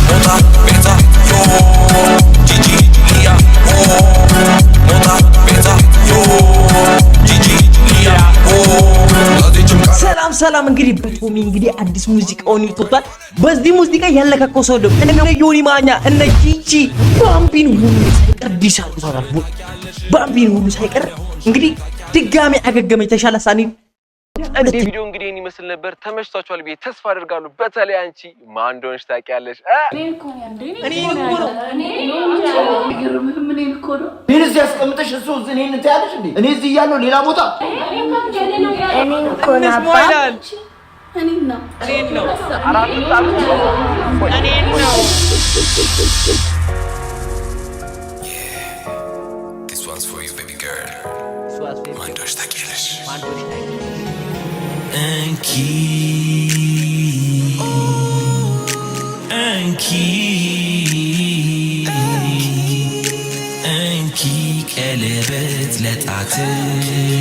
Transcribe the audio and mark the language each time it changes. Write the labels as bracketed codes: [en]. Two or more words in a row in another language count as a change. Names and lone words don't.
[am] Mota, beta, yo Gigi, Lia, Mota, beta, yo Gigi, Lia, ሰላም ሰላም እንግዲህ በቶሚ እንግዲህ አዲስ ሙዚቃውን ይወጣል። በዚህ ሙዚቃ ያለካከሰው ደግሞ እነ ዮኒ ማኛ እነ ጂጂ ባምቢን ሁሉ ሳይቀር ዲሳርጉታል። ባምቢን ሁሉ ሳይቀር እንግዲህ ድጋሚ አገገመ የተሻለ ሳኒ እንደ ቪዲዮ እንግዲህ ይመስል ነበር። ተመችቷችኋል ብዬ ተስፋ አደርጋለሁ። በተለይ አንቺ ማን እንደሆነሽ ታውቂያለሽ? እኔ እዚህ አስቀምጠሽ እሱ እኔን ታያለሽ እንዴ? እኔ እዚህ እያለሁ ሌላ ቦታ [en] This one's for you, baby girl. [am] ማን እንደሆነሽ ታውቂያለሽ? እንኪ ቀለበት ለጣትሽ።